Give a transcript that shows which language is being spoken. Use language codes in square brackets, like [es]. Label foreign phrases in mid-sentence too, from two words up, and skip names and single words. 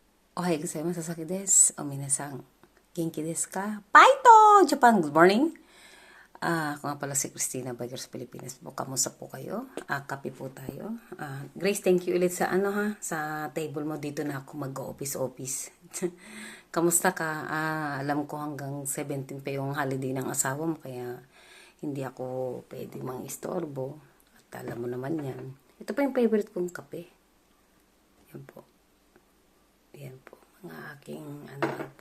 [ja] おはようございます、Sasakiです。お皆さん、元気ですか? [en] Paito! Japan, good morning. [tl] Ako nga pala si Christina Bikers Pilipinas po. Kamusta po kayo? Kape po tayo. Grace, [en] thank you [tl] ulit sa sa table mo. Dito na ako mag-office. Kamusta ka? Alam ko hanggang 17 pa yung holiday ng asawa mo, kaya hindi ako pwede mang istorbo. At alam mo naman yan. Ito pa yung favorite kong kape. Yan po. Yan po, mga aking po.